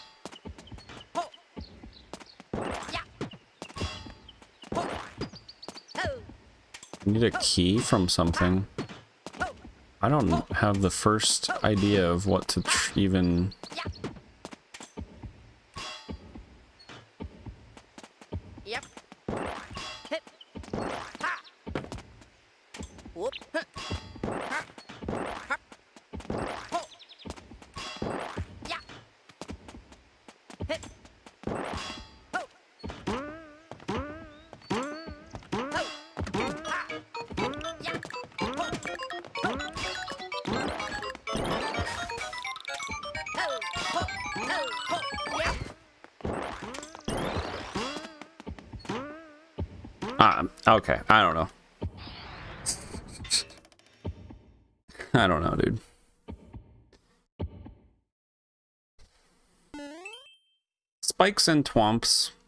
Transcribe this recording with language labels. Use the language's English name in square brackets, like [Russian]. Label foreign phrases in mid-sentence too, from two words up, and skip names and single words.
[English] I need a key from something. I don't have the first idea of what to even... Yep. Hit. Ha. Whoop. Ha. Ha. Ho. Yeah. Hit. Ho. Ho. Ha. Yeah. Ho. Ho. Ho. Ho. Yeah. Okay, I don't know. I don't know, dude. Spikes and twomps.